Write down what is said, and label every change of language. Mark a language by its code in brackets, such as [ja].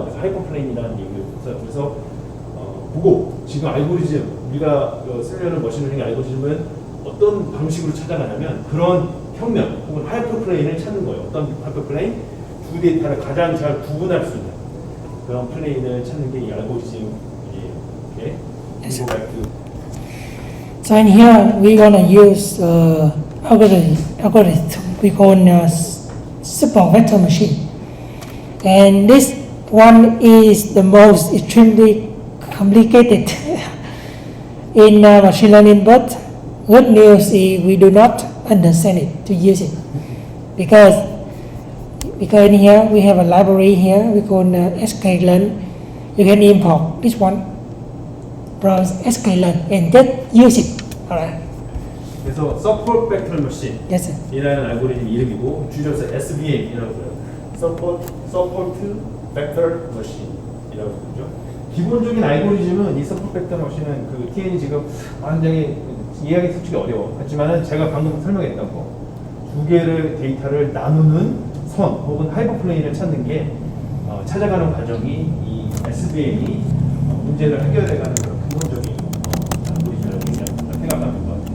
[ko] 그래서 하이퍼플레인이라는 얘기를 써요. 그래서 보고 지금 알고리즘 우리가 쓰려는 머신러닝 알고리즘은 어떤 방식으로 찾아가냐면 그런 평면 혹은 하이퍼플레인을 찾는 거예요. 어떤 하이퍼플레인? 두 데이터를 가장 잘 구분할 수 있는 그런 플레인을 찾는 게 이 알고리즘이에요. [en] 오케이? Go back to So in here we're gonna use algorithm we call simple vector machine, and this one is the most extremely complicated in machine learning. But good news is we do not understand it to use it because in here we have a library here we call sklearn. You can import this one from sklearn and just use it. Alright. [ko] 그래서 Support Vector Machine [en] Yes, sir. [ko] 이라는 알고리즘 이름이고 줄여서 SVM이라고 해요. Support Vector Machine 이라고 부르죠. 기본적인 알고리즘은 이 Support Vector Machine은 그 TN이 지금 완전히 이해하기 솔직히 어려워. 하지만은 제가 방금 설명했던 거 두 개의 데이터를 나누는 선 혹은 하이퍼플레인을 찾는 게 찾아가는 과정이 이 SVM이 문제를 해결해가는 그런 기본적인 알고리즘이라고 생각합니다.